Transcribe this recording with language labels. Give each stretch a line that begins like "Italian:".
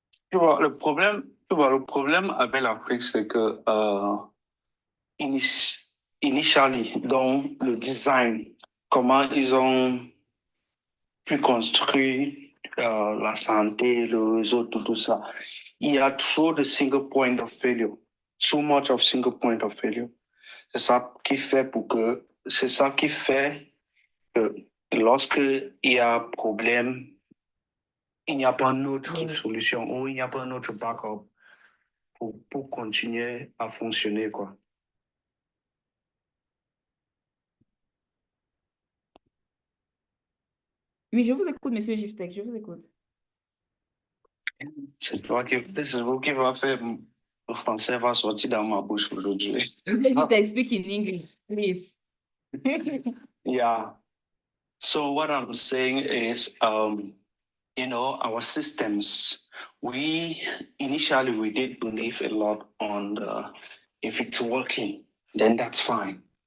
French: Tu vois, le problème avec l'Afrique, c'est que initially, donc le design, comment ils ont pu construire la santé, le réseau, tout ça. Il y a trop de
English: single point of failure. Too much of single point of failure.
French: C'est ça qui fait que lorsque il y a problème, il n'y a pas d'autre solution ou il n'y a pas un autre backup pour continuer à fonctionner, quoi. Oui, je vous écoute, monsieur Giftek, je vous écoute. C'est vous qui va faire le français va sortir dans ma bouche aujourd'hui.
English: Monsieur Giftek, speak in English, please. Yeah. So what I'm saying is, our systems, initially we did believe a lot on if it's working, then that's fine.